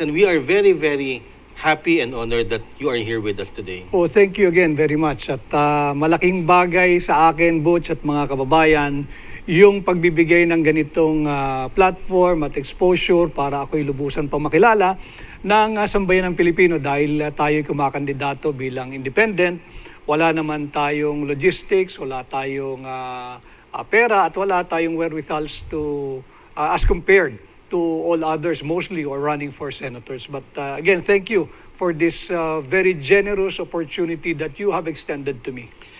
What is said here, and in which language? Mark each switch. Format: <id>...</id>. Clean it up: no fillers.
<en>And we are very, very happy and honored that you are here with us today. Oh, thank you again very much.</en> <tl>At malaking bagay sa akin, Butch, at mga kababayan, yung pagbibigay ng ganitong platform at exposure para ako'y lubusan pang makilala ng sambayan ng Pilipino dahil tayo'y kumakandidato bilang independent. Wala naman tayong logistics, wala tayong</tl> <en>pera at wala tayong wherewithals to as compared to all others mostly or running for senators. But again, thank you for this very generous opportunity that you have extended to me.</en>